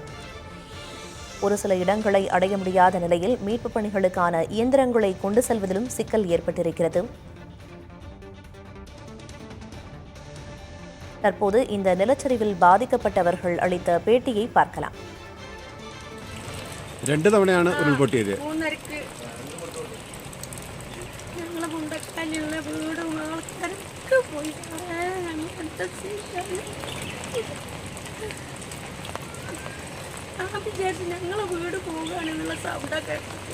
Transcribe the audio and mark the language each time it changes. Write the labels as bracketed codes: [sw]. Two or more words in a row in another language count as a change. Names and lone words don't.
[ta] ஒரு சில இடங்களை அடைய முடியாத நிலையில் மீட்புப் பணிகளுக்கான இயந்திரங்களை கொண்டு செல்வதிலும் சிக்கல் ஏற்பட்டிருக்கிறது. தற்போது இந்த நிலச்சரிவில் பாதிக்கப்பட்டவர்கள் அளித்த பேட்டியை பார்க்கலாம். [ml] 2 തവണയാണ് ഉരുൾപൊട്ടിയത്. വിചാരിച്ച് ഞങ്ങളെ വീട് പോവുകയാണെന്നുള്ള സൗണ്ടൊക്കെ കേട്ടത്.